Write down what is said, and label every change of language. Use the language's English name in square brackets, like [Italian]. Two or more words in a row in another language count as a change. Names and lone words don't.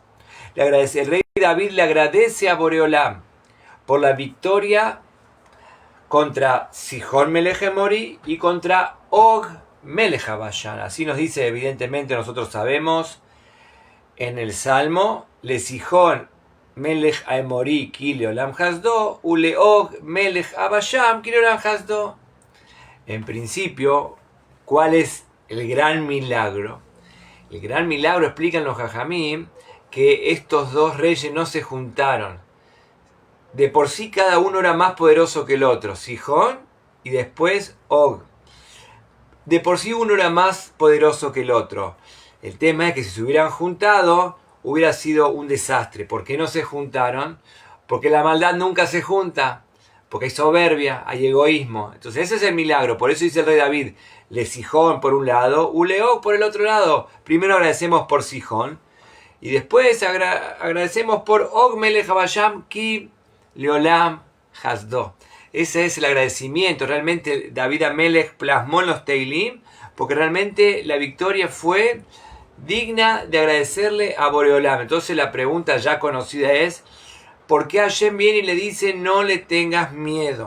[Spanish] El rey David le agradece a Boreolam por la victoria contra Sihón Melech Emori y contra Og Melech Habasham. Así nos dice, evidentemente nosotros sabemos, en el Salmo, [Hebrew] לסיחון מלך האמורי כי לעולם חסדו, ולעוג מלך הבשן כי לעולם חסדו. [Spanish] En principio, ¿cuál es el gran milagro? El gran milagro, explican los Jajamim, que estos dos reyes no se juntaron. De por sí cada uno era más poderoso que el otro, Sihón y después Og. De por sí uno era más poderoso que el otro. El tema es que si se hubieran juntado, hubiera sido un desastre. ¿Por qué no se juntaron? Porque la maldad nunca se junta. Porque hay soberbia, hay egoísmo. Entonces ese es el milagro. Por eso dice el rey David, le Sihón por un lado, Uleog por el otro lado. Primero agradecemos por Sihón. Y después agradecemos por Og Melech Habasham [Hebrew] כי לעולם חסדו. [Spanish] Ese es el agradecimiento. Realmente David Amelech plasmó en los Teilim. Porque realmente la victoria fue digna de agradecerle a Boreolam. Entonces la pregunta ya conocida es, ¿por qué Hashem viene y le dice no le tengas miedo?